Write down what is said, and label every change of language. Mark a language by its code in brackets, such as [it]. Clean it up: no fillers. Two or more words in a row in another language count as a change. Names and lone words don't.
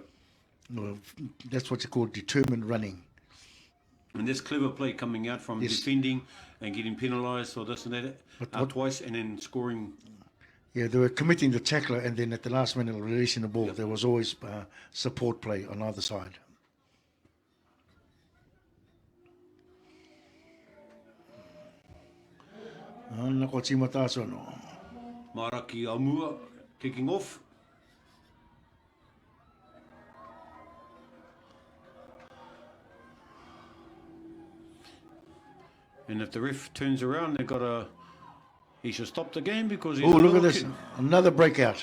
[en] Well, that's what you call determined running. And this clever play coming out from defending and getting penalised or this and that twice and then scoring. Yeah, they were committing the tackler and then at the last minute releasing the ball. Yep. There was always support play on either side. Ana ko tima tāso no. Maraki Amua kicking off. And if the ref turns around, he should stop the game because he's look at this. Another breakout.